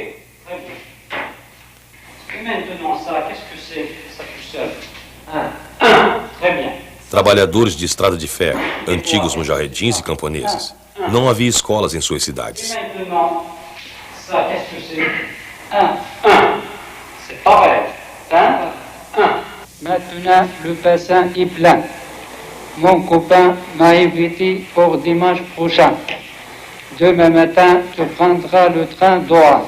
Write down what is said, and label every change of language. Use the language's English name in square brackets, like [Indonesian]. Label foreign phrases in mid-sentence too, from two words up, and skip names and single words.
[Portuguese] Trabalhadores de estrada de ferro, antigos mujahedins e camponeses. Não havia escolas em suas cidades. [French] Maintenant, le bassin est plein. Mon copain m'a invité pour dimanche prochain. Demain matin, tu prendras le train d'Oran.